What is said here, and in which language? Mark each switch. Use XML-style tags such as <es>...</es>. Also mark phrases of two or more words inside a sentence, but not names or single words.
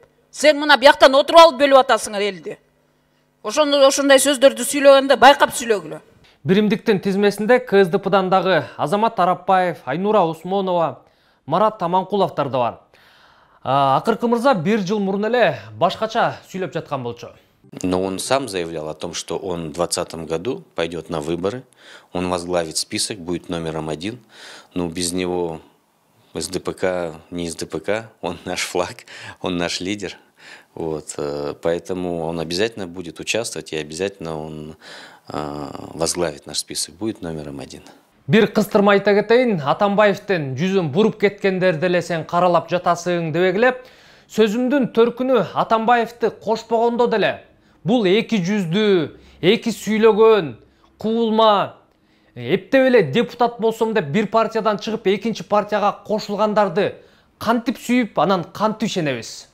<ky>Сен мына бияктан отуруп алып бөлүп атасыңар элди. Ошондой сөздөрдү сүйлөгөндө байкап сүйлөгүлө. Биримдиктин тизмесинде КСДПдан дагы Азамат Арапбаев, Айнура Осмонова, Марат Аманкуловдор да бар. Акыркы мырза 1 жыл мурун эле башкача сүйлөп жаткан болчу.</ky> <ru>Но он сам заявлял о том, что он в 2020 году пойдет на выборы, он возглавит список, будет номером 1. Но без него СДПК не СДПК, он наш флаг, он наш лидер. Вот, поэтому он обязательно будет участвовать и обязательно он возглавит наш список, будет номером 1.</ru> <ky>Бир кыстырма айта кетейин, Атамбаевдин жүзүн буруп кеткендерди эле сен каралап жатасың дебегиле, сөзүмдүн төркүнү Атамбаевди кошпогондо деле бул эки жүздүү, эки сүйлөгөн, куулма, эптеп эле депутат болсом деп бир партиядан чыгып экинчи партияга кошулгандарды кантип сүйүп, анан кантип ишенебиз?</ky>